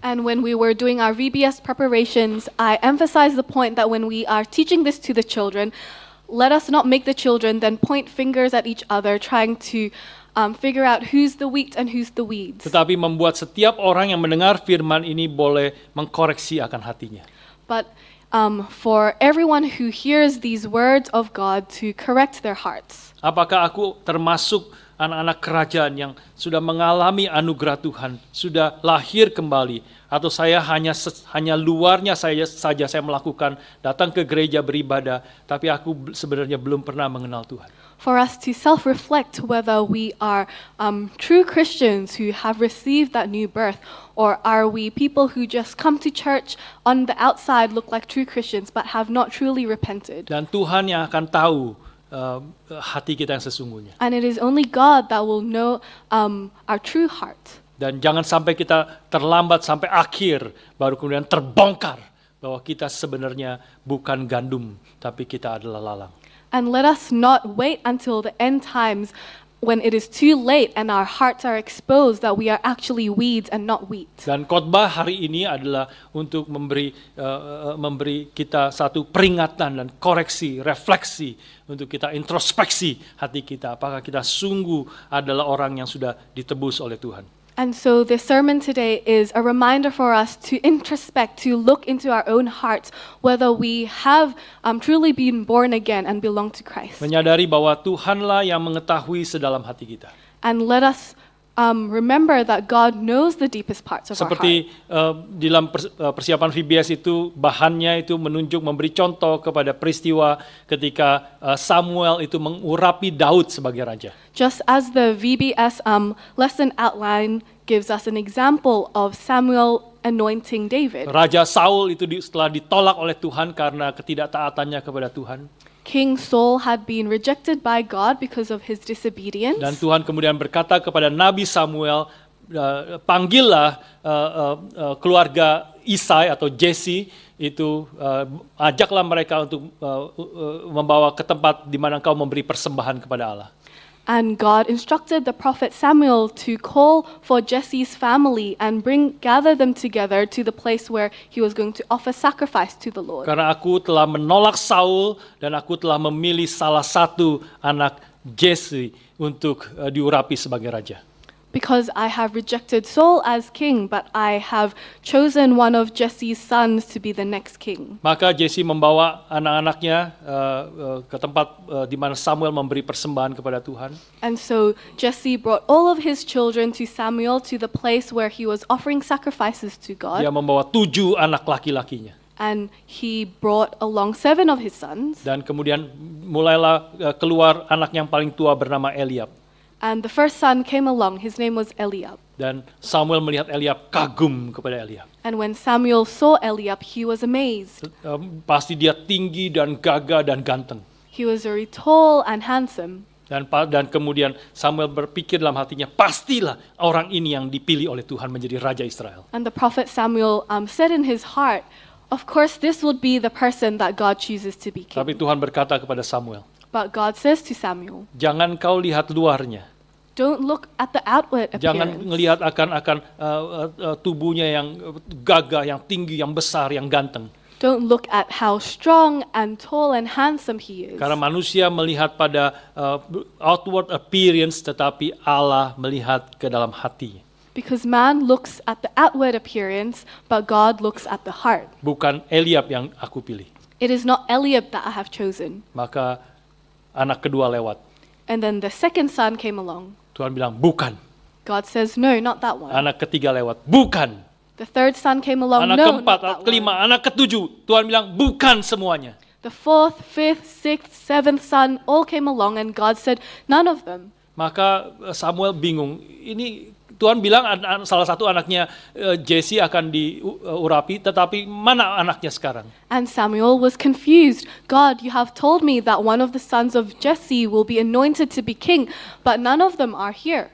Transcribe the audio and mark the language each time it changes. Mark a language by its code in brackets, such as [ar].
[en] And when we were doing our VBS preparations, I emphasized the point that when we are teaching this to the children, let us not make the children then point fingers at each other, trying to figure out who's the wheat and who's the weeds. [id] Tetapi membuat setiap orang yang mendengar firman ini boleh mengkoreksi akan hatinya. [en] But for everyone who hears these words of God to correct their hearts. [id] Apakah aku termasuk anak-anak kerajaan yang sudah mengalami anugerah Tuhan, sudah lahir kembali, atau saya hanya luarnya saja saya melakukan, datang ke gereja beribadah, tapi aku sebenarnya belum pernah mengenal Tuhan. [en] For us to self-reflect whether we are true Christians who have received that new birth, or are we people who just come to church on the outside, look like true Christians, but have not truly repented. [id] Dan Tuhan yang akan tahu hati kita yang sesungguhnya. [en] And it is only God that will know our true heart. [id] Dan jangan sampai kita terlambat sampai akhir, baru kemudian terbongkar bahwa kita sebenarnya bukan gandum, tapi kita adalah lalang. [en] And let us not wait until the end times when it is too late and our hearts are exposed that we are actually weeds and not wheat. [id] Dan khotbah hari ini adalah untuk memberi kita satu peringatan dan koreksi, refleksi untuk kita introspeksi hati kita. Apakah kita sungguh adalah orang yang sudah ditebus oleh Tuhan? [en] And so this sermon today is a reminder for us to introspect, to look into our own hearts, whether we have truly been born again and belong to Christ. [id] Menyadari bahwa Tuhanlah yang mengetahui sedalam hati kita. [en] And let us remember that God knows the deepest parts of our heart. [id] Seperti dalam persiapan VBS itu, bahannya itu menunjuk, memberi contoh kepada peristiwa ketika Samuel itu mengurapi Daud sebagai raja. [en] Just as the VBS lesson outline gives us an example of Samuel anointing David. [id] Raja Saul itu setelah ditolak oleh Tuhan karena ketidaktaatannya kepada Tuhan. [en] King Saul had been rejected by God because of his disobedience. [id] Dan Tuhan kemudian berkata kepada Nabi Samuel, panggillah keluarga Isai atau Jesse itu, ajaklah mereka untuk membawa ke tempat di mana engkau memberi persembahan kepada Allah. [en] And God instructed the prophet Samuel to call for Jesse's family and gather them together to the place where he was going to offer sacrifice to the Lord. [id] Karena aku telah menolak Saul dan aku telah memilih salah satu anak Jesse untuk diurapi sebagai raja. [en] Because I have rejected Saul as king, but I have chosen one of Jesse's sons to be the next king. [id] Maka Jesse membawa anak-anaknya ke tempat di mana Samuel memberi persembahan kepada Tuhan. [en] And so Jesse brought all of his children to Samuel to the place where he was offering sacrifices to God. [id] Dia membawa 7 anak laki-lakinya. [en] And he brought along 7 of his sons. [id] Dan kemudian mulailah keluar anak yang paling tua bernama Eliab. [en] And the first son came along, his name was Eliab. [id] Dan Samuel melihat Eliab, kagum kepada Eliab. [en] And when Samuel saw Eliab, he was amazed. [id] Pasti dia tinggi dan gagah dan ganteng. [en] He was very tall and handsome. [id] Dan kemudian Samuel berpikir dalam hatinya, pastilah orang ini yang dipilih oleh Tuhan menjadi raja Israel. [en] And the prophet Samuel said in his heart, of course this would be the person that God chooses to be king. [id] Tapi Tuhan berkata kepada Samuel, [en] But God says to Samuel, [id] jangan kau lihat luarnya. [en] don't look at the outward [id] Jangan [en] appearance. [id] ngelihat akan tubuhnya yang gagah, yang tinggi, yang besar, yang ganteng. [en] Don't look at how strong and tall and handsome he is. [id] Karena manusia melihat pada [en] outward appearance, [id] tetapi Allah melihat ke dalam hati. [en] Because man looks at the outward appearance, but God looks at the heart. [id] Bukan Eliab yang aku pilih. [en] It is not Eliab that I have chosen. [id] Maka anak kedua lewat. [en] And then the second son came along. [id] Tuhan bilang, bukan. [en] God says, no, not that one. [id] Anak ketiga lewat, bukan. [en] The third son came along. [id] Anak [en] No, [id] keempat, [en] not that [id] anak kelima, [en] one. [id] anak ketujuh. Tuhan bilang, bukan semuanya. [en] The fourth, fifth, sixth, seventh son all came along, and God said, none of them. [id] Maka Samuel bingung. Ini Tuhan bilang salah satu anaknya Jesse akan diurapi, tetapi mana anaknya sekarang? [en] And Samuel was confused. God, you have told me that one of the sons of Jesse will be anointed to be king, but none of them are here.